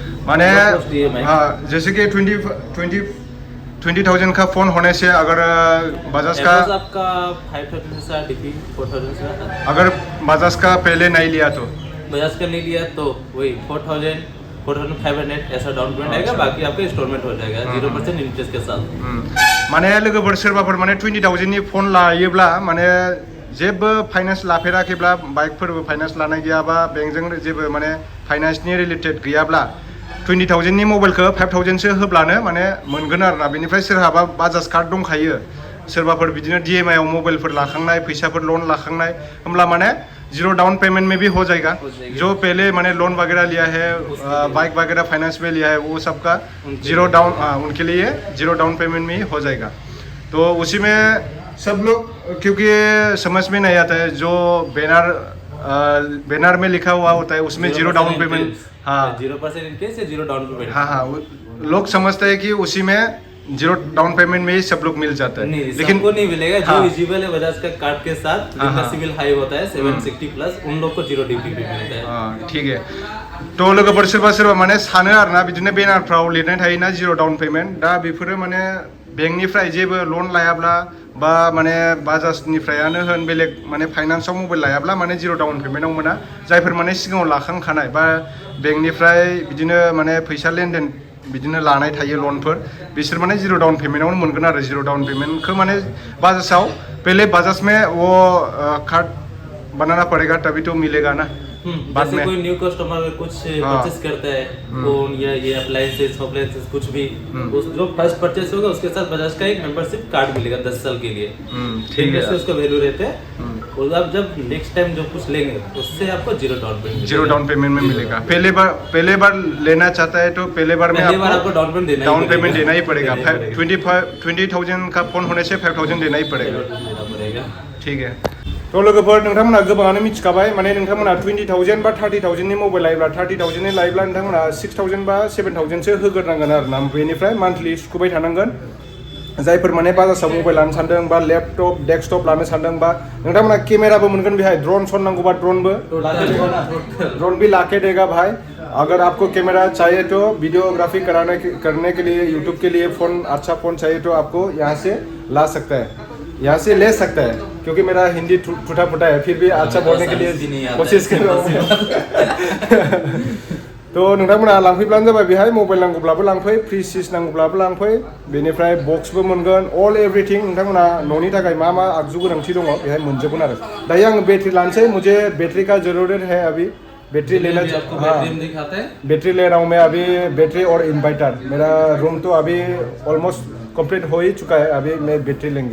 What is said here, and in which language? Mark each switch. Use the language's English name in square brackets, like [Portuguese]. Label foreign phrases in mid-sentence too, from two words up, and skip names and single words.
[Hindi] ना माने हाँ जैसे कि 20,000 का फ़ोन होने से अगर बजाज का एयरपोर्ट्स आपका 5,000 से डीपी 4,000 से आता है। अगर बजाज का पहले नहीं लिया तो बजाज का नहीं लिया तो वही 4,000 4,500 ऐसा [English] down payment [Hindi] आएगा, बाकी आपका इंस्टॉलमेंट हो जाएगा 0% इंटरेस्ट के साथ। [Bodo] माने लोगोफोर सोरबाफोर माने 20,000 नि फन लायोब्ला माने जेबो फाइनान्स लाफेराखैब्ला बाइकफोरबो फाइनान्स लानाय गैयाबा बेंकजों जेबो माने फाइनान्सनि रिलेटेड गैयाब्ला 20,000 नि मबाइलखौ 5,000 सो होब्लानो माने मोनगोन आरोना। बेनिफ्राय सोरहाबा बाजाज कार्ड दंखायो, सोरबाफोर बिदिनो DMI आव मबाइलफोर लाखांनाय, फैसाफोर लोन लाखांनाय, होमब्ला माने [English] zero down payment [Hindi] में भी हो जाएगा। जो पहले मैंने लोन वगैरह लिया है, बाइक वगैरह फाइनेंस में लिया है, वो सबका [English] zero down [Hindi] उनके लिए [English] zero down payment [Hindi] में ही हो जाएगा। तो उसी में सब लोग क्योंकि समझ में नहीं आता है, जो बैनर में लिखा हुआ होता है उसमें [English] zero down payment, [Hindi] हाँ [English] 0% interest या zero down payment, [Hindi] हाँ लोग समझते हैं कि उसी में [English] zero down payment [Hindi] में ही सब लोग मिल जाता है। नहीं, लेकिन सबको नहीं मिलेगा। हाँ, जो एलिजिबल है बजाज का कार्ड के साथ, जिनका सिविल हाई होता है 760 प्लस, उन लोग को [English] zero DP [Hindi] भी मिलता है। हाँ ठीक है। [Bodo] तो लोगोफोर सोरबा सोरबा माने सानो आरोना बिदिनो बेनारफ्राव लिरनाय थायोना [English] zero down payment, [Bodo] दा बेफोरो माने बेंकनिफ्राय जेबो लोन लायाब्ला बा माने बाजाजनिफ्रायानो होन बेलेग माने फाइनान्सआव मबाइल लायाब्ला माने [English] zero down [Bodo] पेमेन्टआव मोना। जायफोर माने सिगाङाव लाखांखानाय बा बेंकनिफ्राय बिदिनो माने फैसा लेनदेन बिदिनो लानाय थायो लोनफोर, बिसोर माने [English] zero down [Bodo] पेमेन्टआवनो मोनगोन आरो। [English] zero down [Bodo] पेमेंटखौ माने बाजाजाव [Hindi] पहले बाजाज में वो कार्ड बनाना पड़ेगा तभी तो मिलेगा ना। बाद जैसे में कोई [English] new customer [Hindi] कुछ परचेस करता है, फोन या ये अप्लायंसेस कुछ भी, उस जो [English] first purchase [Hindi] होगा उसके साथ बजाज का एक [English] membership card [Hindi] मिलेगा 10 साल के लिए। ठीक है, उसका वैल्यू रहते हैं। और आप जब [English] next time [Hindi] जो कुछ लेंगे उससे आपको [English] zero down payment [Hindi] में मिलेगा। पहले बार लेना चाहता है तो पहले बार में आपको [English] down payment [Hindi] देना ही पड़ेगा। 20,000 का फोन होने से 5,000 देना ही पड़ेगा। ठीक है। [Bodo] तो लोगोफोर नोंथांमोना गोबाङानो मिथिखाबाय, माने नोंथांमोना 20,000 बा 30,000 नि मबाइल लायोब्ला 30,000 नि लायोब्ला नोंथांमोना 6,000 बा 7,000 सो होग्रोनांगोन आरोना। बेनिफ्राय मान्थलि सुख'बाय थानांगोन। जायफोर माने बाजाजाव मबाइल लानो सानदों बा [English] laptop desktop [Bodo] लानो सानदों बा नोंथांमोना केमेराबो मोनगोन बेहाय, [English] drone shot [Hindi] नांगौबा ड्रोन भी लाके देगा भाई। अगर आपको कैमरा चाहिए तो वीडियोग्राफी करने के लिए यूट्यूब के लिए फ़ोन अच्छा फ़ोन चाहिए तो आपको यहाँ से ला सकता है, यहाँ से ले सकता है। क्योंकि मेरा हिंदी टूटा फूटा है, फिर भी अच्छा बोलने के लिए कोशिश कर रहा हूँ। [Bodo] तो नोंथांमोना लांफैब्लानो जाबाय, बेहाय मबाइल नांगौब्लाबो लांफै, फ्रिज सिज नांगौब्लाबो लांफै, बेनिफ्राय बक्सबो मोनगोन, [English] all everything [Bodo] नोंथांमोना न'नि थाखाय मा मा आगजु गोनांथि दङ बेहाय मोनजोबगोन आरो। दायो आङो बैटरी लानोसै, [Hindi] मुझे बैटरी का ज़रूरत है अभी, बैटरी लेना बैटरी ले रहा हूँ मैं अभी, बैटरी और इन्वर्टर। मेरा रूम तो अभी [English] almost complete [Hindi] हो ही चुका है, अभी मैं बैटरी लेंगे।